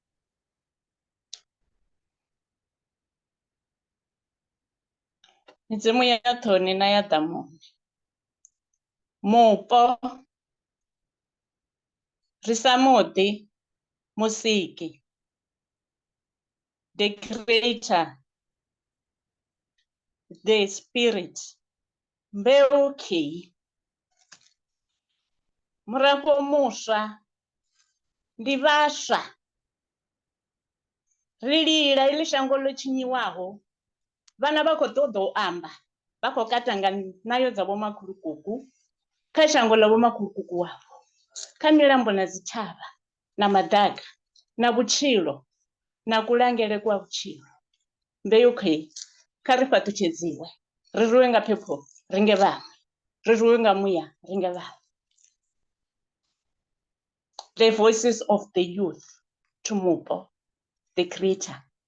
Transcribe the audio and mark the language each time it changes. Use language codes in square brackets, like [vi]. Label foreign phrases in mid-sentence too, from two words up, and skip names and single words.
[ve] Midzimu ya thoni na ya Dzomo Mupo Risamuti Musiki [en] the creator, the spirit [ve] Mbeuki Murapo Musha Divasha Rilila ili shango lochinyiwaho vana vako todo amba vako katanga nayo dzavo makurukuku kha shango lavo makurukuku wavo kha milambo na dzithavha na madaka na vutshilo na kulangele kwa vutshilo mbeuki kha ri fhatutshedziwe ri rwiwe nga phepho ringe vhaṅwe ri rwiwe nga muya ringe vhaṅwe. [en] The voices of the youth to Mupo, the creator.